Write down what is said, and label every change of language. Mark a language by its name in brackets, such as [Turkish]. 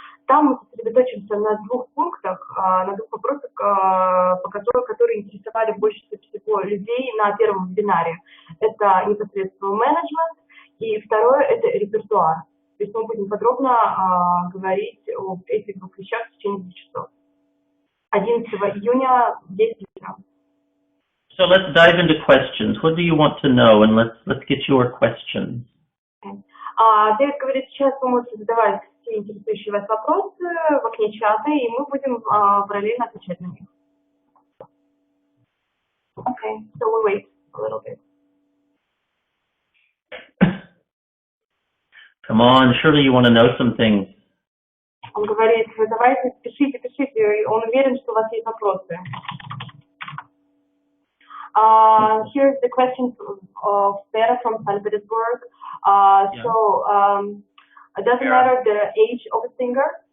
[Russian] Там мы сосредоточимся на 2 пунктах, на 2 вопросах, которые интересовали больше всего людей на первом вебинаре. Это непосредственно менеджмент, и второе – это репертуар. То есть мы будем подробно говорить об этих 2 вещах в течение 2 часов. 11 июня в 10 вечера. [English] So let's dive into questions. What do you want to know? And let's get your questions. [Russian] Дэвид говорит, сейчас вы можете задавать все интересующие вас вопросы в окне чата, и мы будем параллельно отвечать на них. [English] Okay, so we'll wait a little bit. Come on, surely you want to know some things. [Russian] Он говорит, вы давайте пишите, он уверен, что у вас есть вопросы. [English] Here's the question of Vera from St. Petersburg. So, it doesn't matter the age of a singer?